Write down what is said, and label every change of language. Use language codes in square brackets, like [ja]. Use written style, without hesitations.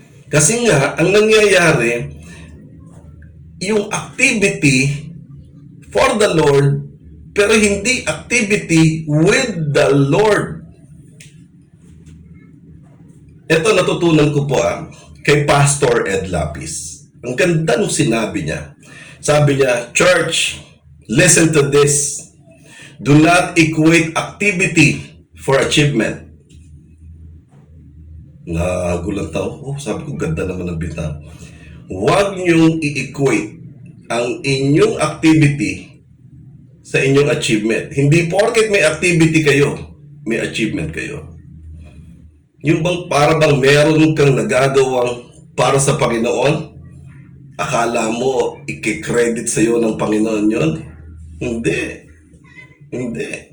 [tl] Kasi nga, ang nangyayari, yung [en] activity for the Lord, [tl] pero hindi [en] activity with the Lord. [tl] Ito natutunan ko po kay Pastor Ed Lapis. Ang ganda nung sinabi niya. Sabi niya, [en] Church, listen to this. Do not equate activity for achievement. [tl] Nagulat ako. Sabi ko, ganda naman ang bitaw. Huwag niyong i-equate ang inyong activity sa inyong achievement. Hindi porket may activity kayo, may achievement kayo. Yung bang para bang meron kang nagagawang para sa Panginoon, akala mo i-credit sa iyo ng Panginoon yon? Hindi. Hindi.